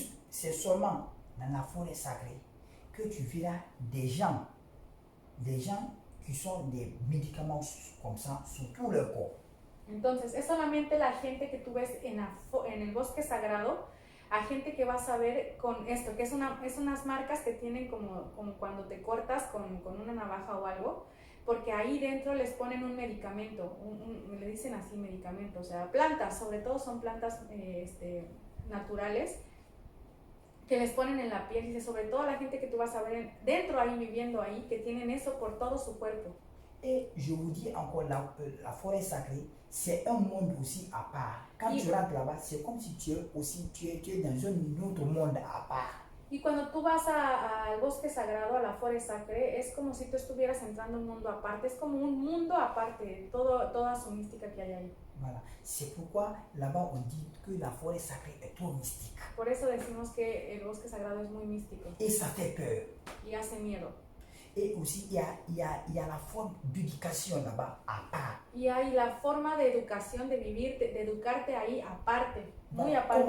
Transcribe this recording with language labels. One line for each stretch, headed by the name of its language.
French: C'est seulement dans la forêt sacrée que tu verras des gens qui sont des médicaments comme ça sur tout leur corps.
Spanish: Entonces, es solamente la gente que tú ves en el bosque sagrado, a gente que vas a ver con esto, que es unas marcas que tienen como cuando te cortas con una navaja o algo, porque ahí dentro les ponen un medicamento, le dicen así medicamento, o sea, plantas, sobre todo son plantas naturales, que les ponen en la piel, dice, sobre todo la gente que tú vas a ver dentro ahí, viviendo ahí, que tienen eso por todo su cuerpo.
French: Et je vous dis encore, la forêt sacrée, c'est un monde aussi à part. Quand tu rentres là-bas, c'est comme si tu es dans un autre monde à part.
Spanish: Y cuando tú vas al bosque sagrado, a
French: la forêt sacrée,
Spanish: es como si tú estuvieras entrando a un mundo aparte, es como un mundo aparte, toda su mística que hay ahí.
French: Voilà, c'est pourquoi là-bas on dit que la forêt sacrée est trop mystique.
Spanish: Por eso decimos que el bosque sagrado es muy místico.
French: Et ça fait peur.
Spanish: Y hace miedo.
French: Et aussi, il y a la forme d'éducation là-bas à part.
Spanish: Y hay la forma de educación, de vivir, de educarte ahí aparte, muy aparte.